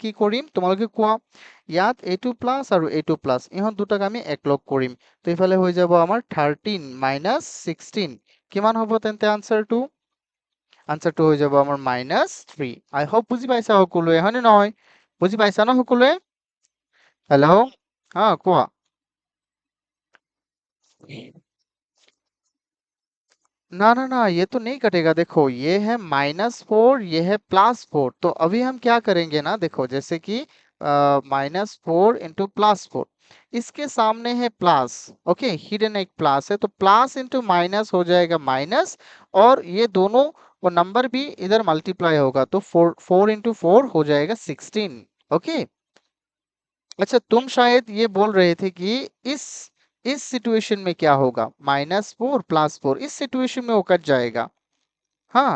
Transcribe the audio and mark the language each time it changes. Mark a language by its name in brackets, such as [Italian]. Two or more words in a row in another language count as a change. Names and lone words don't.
[Assamese] কি কৰিম তোমালোকে কোৱা ইয়াত এইটো প্লাছ আৰু এইটো প্লাছ ইহঁত দুটাক আমি একলগ কৰিম তো ইফালে হৈ যাব আমাৰ 13 মাইনাছ 16 কিমান হ'ব তেন্তে আনসাৰটো হৈ যাব আমাৰ -3 [English] I hope [Assamese] বুজি পাইছা সকলোৱে হয়নে নহয় বুজি পাইছা ন সকলোৱে হেল্ল' কোৱা [Hindi] ना ना ना ये तो नहीं कटेगा देखो ये है -4 ये है +4 तो अभी हम क्या करेंगे ना देखो जैसे कि -4 इंटू +4 इसके सामने है प्लस ओके हिडन एक प्लस है तो प्लस इंटू माइनस हो जाएगा माइनस और ये दोनों वो नंबर भी इधर मल्टीप्लाई होगा तो 4 इंटू 4 हो जाएगा 16 ओके अच्छा तुम शायद ये बोल रहे थे कि इस सिचुएशन में क्या होगा -4 +4 इस सिचुएशन में वो कट जाएगा हाँ